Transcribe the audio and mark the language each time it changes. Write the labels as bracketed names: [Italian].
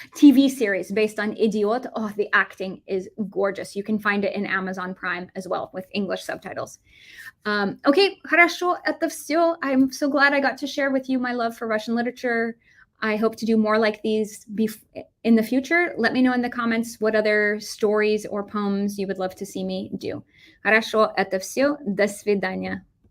[English] TV series based on Idiot. Oh, the acting is gorgeous. You can find it in Amazon Prime as well with English subtitles. [Russian] Okay, хорошо, это все. [English] I'm so glad I got to share with you my love for Russian literature. I hope to do more like these in the future. Let me know in the comments what other stories or poems you would love to see me do. [Russian] Хорошо, это все. До свидания.